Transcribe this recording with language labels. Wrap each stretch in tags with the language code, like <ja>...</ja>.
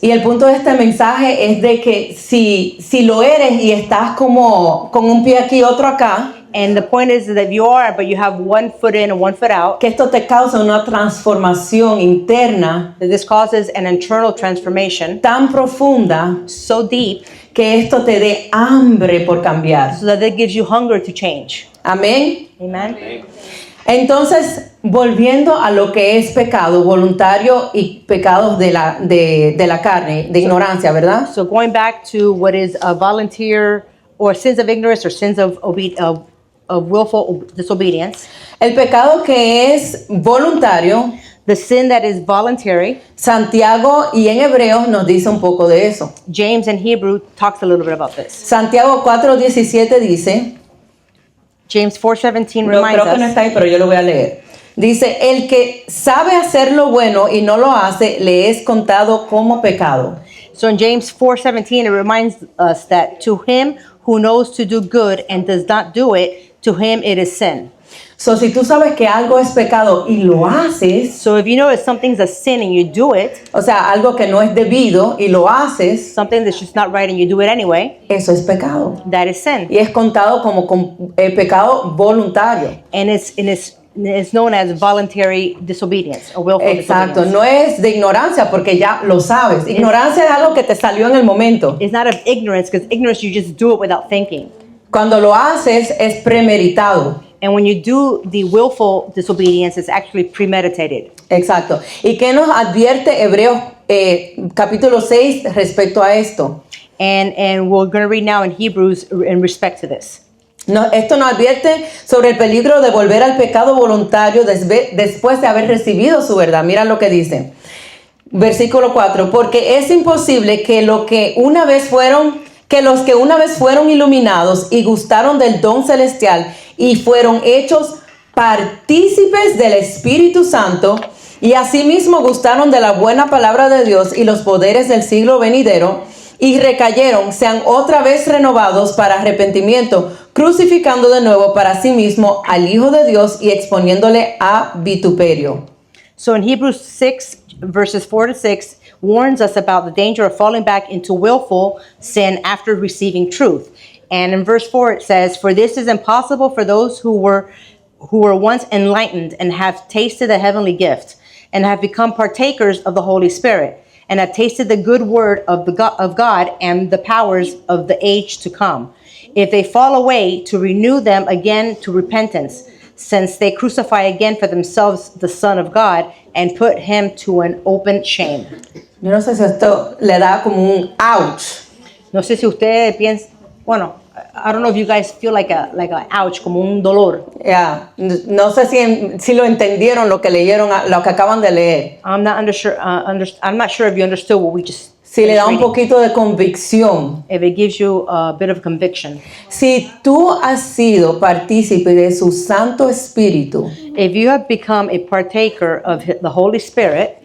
<es>Y el punto de este mensaje es de que si lo eres y estás como con un pie aquí y otro acá,</es> <en>And the point is that you are, but you have one foot in and one foot out.</en> <es>que esto te causa una transformación interna</es> <en>That this causes an internal transformation</en> <es>tan profunda</es> <en>so deep</en> <es>que esto te dé hambre por cambiar.</es> <en>so that it gives you hunger to change.</en> <es>Amén.</es> <en>Amen.</en> <es>Entonces, volviendo a lo que es pecado voluntario y pecados de la carne, de ignorancia, ¿verdad?</es> <en>So going back to what is a volunteer or sins of ignorance or sins of willful disobedience,</en> <es>El pecado que es voluntario,</es> <en>the sin that is voluntary,</en> <es>Santiago y en Hebreos nos dice un poco de eso.</es> <en>James in Hebrew talks a little bit about this.</en> <es>Santiago 4:17 dice,</es> <en>James 4:17</en> <es>yo</es> <en>reminds</en> <es>creo que no</es> <en>us,</en> <es>está ahí, pero yo lo voy a leer. Dice, el que sabe hacer lo bueno y no lo hace, le es contado como pecado.</es> <en>so in James 4:17 it reminds us that to him who knows to do good and does not do it, to him it is sin.</en> <es>So, si tú sabes que algo es pecado y lo haces,</es> <en>So if you know that something's a sin and you do it,</en> <es>o sea, algo que no es debido y lo haces,</es> <en>something that's just not right and you do it anyway,</en> <es>eso es pecado.</es> <en>that is sin.</en> <es>Y es contado como pecado voluntario.</es> <en>And it's known as voluntary disobedience or willful</en> <es>Exacto,</es> <en>disobedience.</en> <es>no es de ignorancia porque ya lo sabes. Ignorancia es algo que te salió en el momento.</es> <en>It's not of ignorance, because ignorance you just do it without thinking.</en> <es>Cuando lo haces es premeditado.</es> <en>And when you do the willful disobedience, it's actually premeditated.</en> <es>Exacto. ¿Y qué nos advierte Hebreos capítulo 6 respecto a esto?</es> <en>And we're going to read now in Hebrews in respect to this.</en> <es>No, esto nos advierte sobre el peligro de volver al pecado voluntario después de haber recibido su verdad. Mira lo que dice. Versículo 4. Porque es imposible que los que una vez fueron iluminados y gustaron del don celestial y fueron hechos partícipes del Espíritu Santo y asimismo gustaron de la buena palabra de Dios y los poderes del siglo venidero y recayeron, sean otra vez renovados para arrepentimiento, crucificando de nuevo para sí mismo al Hijo de Dios y exponiéndole a vituperio.</es> <en>So in Hebrews 6, verses 4-6, warns us about the danger of falling back into willful sin after receiving truth. And in verse 4 it says, "For this is impossible for those who were once enlightened and have tasted the heavenly gift and have become partakers of the Holy Spirit and have tasted the good word of God and the powers of the age to come. If they fall away, to renew them again to repentance, since they crucify again for themselves the Son of God and put him to an open shame."</en> <es>Yo no sé si esto le da como un ouch. No sé si usted piensa, bueno,</es> <en>I don't know if you guys feel like a ouch,</en> <es>como un dolor.</es> <en>Yeah.</en> <es>No sé si lo entendieron lo que leyeron, lo que acaban de leer.</es> <en>I'm not sure if you understood what we just</en> <es>Si le da un</es> <en>finished reading.</en> <es>poquito de convicción.</es> <en>If it gives you a bit of conviction.</en> <es>Si tú has sido partícipe de su Santo Espíritu,</es> <en>If you have become a partaker of the Holy Spirit,</en>